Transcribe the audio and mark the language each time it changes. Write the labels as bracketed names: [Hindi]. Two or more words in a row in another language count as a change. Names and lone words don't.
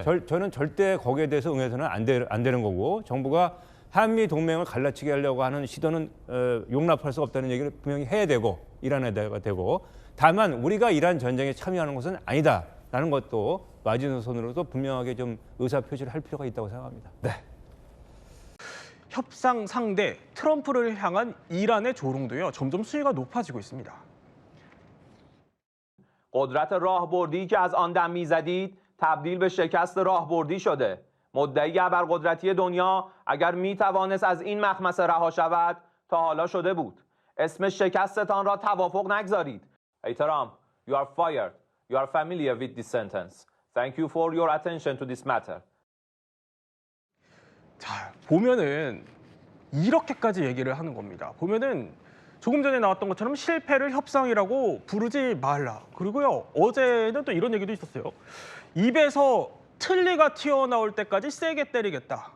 [Korean] 저는 절대 거기에 대해서 응해서는 안 되는 거고 정부가 한미 동맹을 갈라치기 하려고 하는 시도는 용납할 수 없다는 얘기를 분명히 해야 되고 이란에다가 되고 다만 우리가 이란 전쟁에 참여하는 것은 아니다라는 것도 마지노선으로도 분명하게 좀 의사 표시를 할 필요가 있다고 생각합니다. 네. 협상 상대 트럼프를 향한 이란의 조롱도요. 점점 수위가 높아지고 있습니다. [Persian] قدرت راهبردی که از آن دم میزدید تبدیل به شکست راهبردی شده. مدعی ابرقدرتی دنیا اگر میتوانست از این مخمصه رها شود تا حالا شده بود. اسم شکستتان را توافق نگذارید. [English] Hey Trump, you are fired. You are familiar with this sentence. Thank you for your attention to this matter. [Korean] 자, 보면은 이렇게까지 얘기를 하는 겁니다. 보면은 조금 전에 나왔던 것처럼 실패를 협상이라고 부르지 말라. 그리고요, 어제는 또 이런 얘기도 있었어요. 입에서 틀니가 튀어나올 때까지 세게 때리겠다.